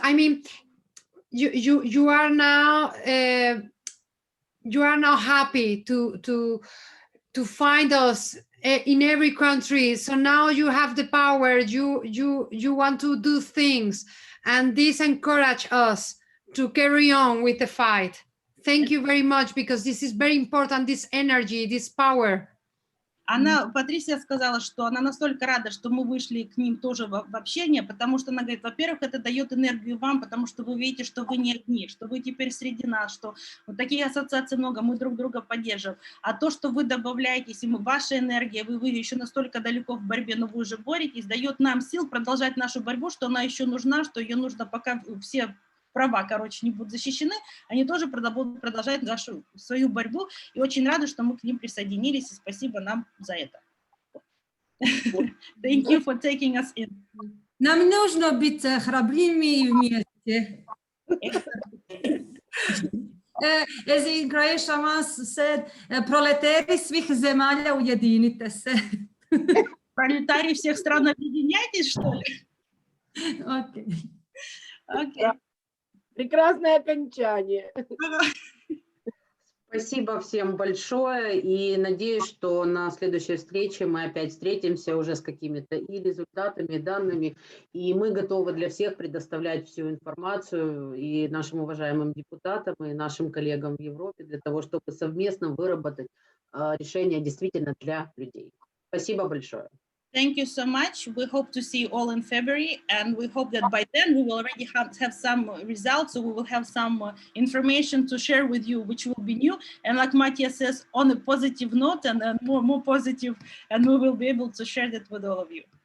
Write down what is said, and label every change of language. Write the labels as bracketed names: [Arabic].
[English] I mean, you are now happy to find us in every country. So now you have the power. You want to do things, and this encourage us to carry on with the fight. Thank you very much, because this is very important. This energy, this power. [Russian] Патрисия сказала, что она настолько рада, что мы вышли к ним тоже в общение, потому что она говорит, во-первых, это дает энергию вам, потому что вы видите, что вы не одни, что вы теперь среди нас, что вот таких ассоциаций много, мы друг друга поддерживаем. А то, что вы добавляетесь, и ваша энергия, вы еще настолько далеко в борьбе, но вы уже боретесь, дает нам сил продолжать нашу борьбу, что она еще нужна, что ее нужно, пока все права, не будут защищены, они тоже будут продолжать свою борьбу, и очень рада, что мы к ним присоединились, и спасибо нам за это. [English] Thank you for taking us in. [Russian] Нам нужно быть храбрыми вместе. [English] As in Croatia once said, [Croatian] пролетари svih zemalja ujedinite se. [Russian] Пролетарии всех стран, объединяйтесь, что ли? [English] Okay. Okay. [Russian] Прекрасное окончание. Спасибо всем большое, и надеюсь, что на следующей встрече мы опять встретимся уже с какими-то и результатами, и данными, и мы готовы для всех предоставлять всю информацию и нашим уважаемым депутатам, и нашим коллегам в Европе для того, чтобы совместно выработать решения действительно для людей. Спасибо большое. [English] Thank you so much. We hope to see you all in February, and we hope that by then we will already have some results, so we will have some information to share with you, which will be new. And like Matthias says, on a positive note and more positive, and we will be able to share that with all of you.